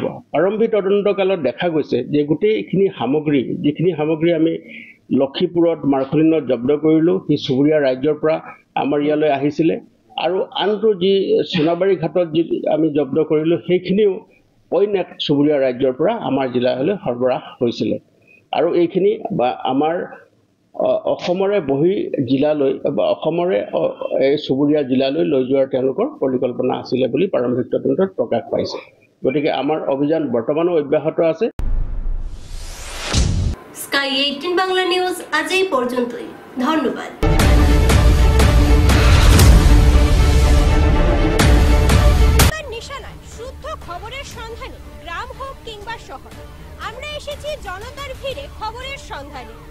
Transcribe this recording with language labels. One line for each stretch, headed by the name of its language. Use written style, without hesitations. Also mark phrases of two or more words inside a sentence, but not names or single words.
Assamese: আৰম্ভিক তদন্তকালত দেখা গৈছে যে গোটেইখিনি সামগ্ৰী যিখিনি সামগ্ৰী আমি লক্ষীপুৰত মাৰ্কলিনত জব্দ কৰিলোঁ সেই চুবুৰীয়া ৰাজ্যৰ পৰা আমাৰ ইয়ালৈ আহিছিলে আৰু আনটো যি সোণাবাৰী ঘাটত যি আমি জব্দ কৰিলোঁ সেইখিনিও অইন এক চুবুৰীয়া ৰাজ্যৰ পৰা আমাৰ জিলালৈ সৰবৰাহ হৈছিলে আৰু এইখিনি আমাৰ অসমৰে বহি জিলালৈ বা অসমৰে এই চুবুৰীয়া জিলালৈ লৈ যোৱাৰ তেওঁলোকৰ পৰিকল্পনা আছিলে বুলি প্ৰাৰম্ভিক তদন্তত প্ৰকাশ পাইছে। গতিকে আমাৰ অভিযান বৰ্তমানো অব্যাহত আছে।
Bangla: স্কাই 18 বাংলা নিউজ আজ এই পর্যন্তই। ধন্যবাদ। নিশানায় শুদ্ধ খবরের সন্ধানে গ্রাম হোক কিংবা শহর, আমরা এসেছি জনতার ভিড়ে খবরের সন্ধানে।